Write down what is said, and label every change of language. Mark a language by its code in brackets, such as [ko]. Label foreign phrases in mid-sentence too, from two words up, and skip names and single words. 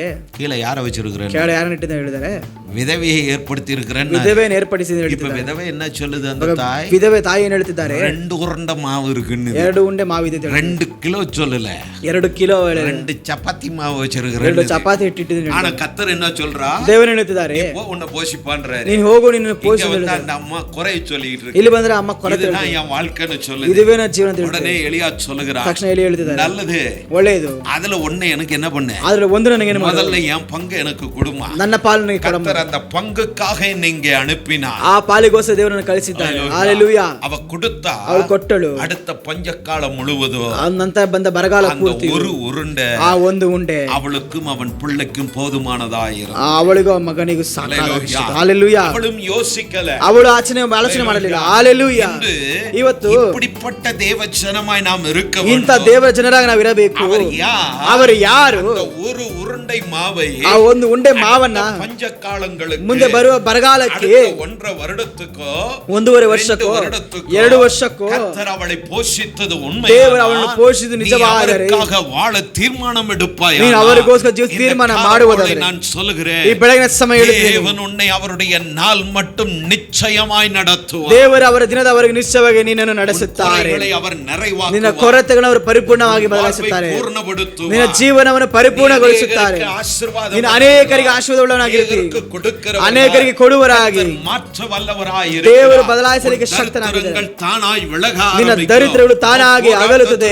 [ta] கீழே யார வச்சிருக்கிறேன்? [kn] ಕೆಳಗೆ ಯಾರನ್ನ ಇಟ್ಟಿದ್ದಾರೆ ಹೇಳಿದ್ದಾರೆ? [ta] விதவையை ஏற்படுத்தி இருக்கிறேன். [kn] ವಿಧವೆಯನ್ನು ಏರ್ಪಡಿಸಿ [ta] இப்ப விதவை என்ன சொல்லுது? அந்த தாய், [kn] ವಿಧವೆ ತಾಯಿ ಏನು ಹೇಳ್ತಿದ್ದಾರೆ? [ta] 2 உருண்டை மாவு இருக்குன்னு. [kn] 2 ಉಂಡೆ ಮಾವಿದೆ. [ta] 2 கிலோ சொல்லல, [kn] 2 ಕಿಲೋ [ta] 2 சப்பாத்தி மாவு வச்சிருக்கிறேன். [kn] 2 ಚಪಾತಿ ಇಟ್ಟಿಟ್ಟಿದ್ದೀನಿ. [ta] ஆனா கத்தர் என்ன சொல்றா? [kn] ದೇವರು ಹೇಳ್ತಿದ್ದಾರೆ, [ta] உன்னை போஷிப்பான்றாரு. [kn] ನೀನು ಹೋಗು, ನಿನ್ನ ಪೋಷಿಸು. [ta] அந்த அம்மா குறை சொல்லிட்டு இருக்கு. [kn] ಇಲ್ಲಿ ಬಂದ್ರೆ ಅಮ್ಮ ಕೊರತೆ [ta] இதுதான் என் வாழ்க்கைன்னு சொல்லுது. [kn] ಇದುವೇ ನನ್ನ ಜೀವನ ಅಂತ [ta] உடனே எலியா சொல்லுகிறா, [kn] ತಕ್ಷಣ ಎಲಿ ಹೇಳ್ತಿದ್ದಾರೆ, [ta] நல்லது, [kn] ಒಳ್ಳೆಯದು, [ta] அதுல ஒண்ணு எனக்கு என்ன பண்ணு, [kn] ಆದ್ರೆ ಒಂದು ನನಗೆ ಏನು ಮಾಡು, [ta] முதல்ல என் பங்கு எனக்கு கொடுமா. [kn] ನನ್ನ ಪಾಲು ನನಗೆ ಕೊಡು. [ta] கர்த்தர் அந்த பங்குக்காக நீங்க அனுப்பினார். [kn] ಆ ಪಾಲಿಗೋಸ್ಕರ ದೇವರನ್ನು ಕಳಿಸಿದ್ದಾನೆ. ಹalleluya. [ta] அவ கொடுத்தா, [kn] ಅವಳು ಕೊಟ್ಟಳು. [ta] அடுத்த பஞ்சக்கால முழுவதும் [kn] ನಂತರ ಬಂದ ಬರಗಾಲ ಪೂರ್ತಿ [ta] ஒரு உருண்டை, [kn] ಆ ಒಂದು ಉಂಡೆ [ta] அவளுக்கும் அவன் பிள்ளைக்கும் போதுமானதாயிரும். [kn] ಅವಳಿಗೂ ಮಗನಿಗೂ ಸಾಕಾಗಿತ್ತು. ಹalleluya. [ta] அவளும் யோசிக்கல, [kn] ಅವಳು ಆಲೋಚನೆ ಮಾಡಲಿಲ್ಲ. ಹalleluya. ಇವತ್ತು [ta] இப்படிப்பட்ட தேவ ஜனமாய் நாம் இருக்க வேண்டும். [kn] ಇಂಥ ದೇವರ ಜನರಾಗಿ ನಾವು ಇರಬೇಕು. ಅವರು ಯಾರು? [ta] ஒரு உருண்டை மாவை, [kn] ಆ ಒಂದು ಉಂಡೆ ಮಾವನ್ನ [ta] பஞ்சக்காலங்களுக்கு, [kn] ಮುಂದೆ ಬರುವ ಬರಗಾಲಕ್ಕೆ, [ta] 1.5 வருடத்துக்கೋ [kn] 1.5 ವರ್ಷಕ್ಕೋ 2 ವರ್ಷಕ್ಕೋ [ta] கர்த்தர் அவளை போஷித்தது உண்மை. [kn] ದೇವರು ಅವಳನ್ನು ಪೋಷಿಸಿದ್ದು ನಿಜವಾದರೆ [ta] வாழ தீர்மானம் எடுப்பாய். [kn] ನೀನು ಅವರಿಗೋಸ್ಕರ ಜೀವ ತೀರ್ಮಾನ ಮಾಡುವುದಾದರೆ, [ta] நான் சொல்லுகிறேன், [kn] ಈ ಬೆಳಗಿನ ಸಮಯ ಹೇಳುತ್ತೇನೆ, [ta] தேவன் உன்னை அவருடைய நாள் மட்டும் நிச்சயமாய் நடத்துவார். [kn] ದೇವರು ಅವರ ದಿನದವರೆಗೆ ನಿಶ್ಚಯವಾಗಿ ನಿನ್ನನ್ನು ನಡೆಸುತ್ತಾರೆ. [ta] அவர் நிறைவாக்குவார். [kn] ನಿನ್ನ ಕೊರತೆಗಳನ್ನು ಅವರು ಪರಿಪೂರ್ಣವಾಗಿ ಬದಲಾಯಿಸುತ್ತಾರೆ. ನಿನ್ನ ಜೀವನವನ್ನು ಪರಿಪೂರ್ಣಗೊಳಿಸುತ್ತಾರೆ. ನೀನು ಅನೇಕರಿಗೆ ಆಶೀರ್ವಾದವುಳ್ಳವನಾಗಿರುತ್ತಿ, ಅನೇಕರಿಗೆ ಕೊಡುವರಾಗಿ ದೇವರು ಬದಲಾಯಿಸಲಿಕ್ಕೆ ಶಕ್ತನಾಗಿದ್ದಾನೆ. ನಿನ್ನ ದರಿದ್ರಗಳು ತಾನಾಗಿ ಅಗಲುತ್ತದೆ.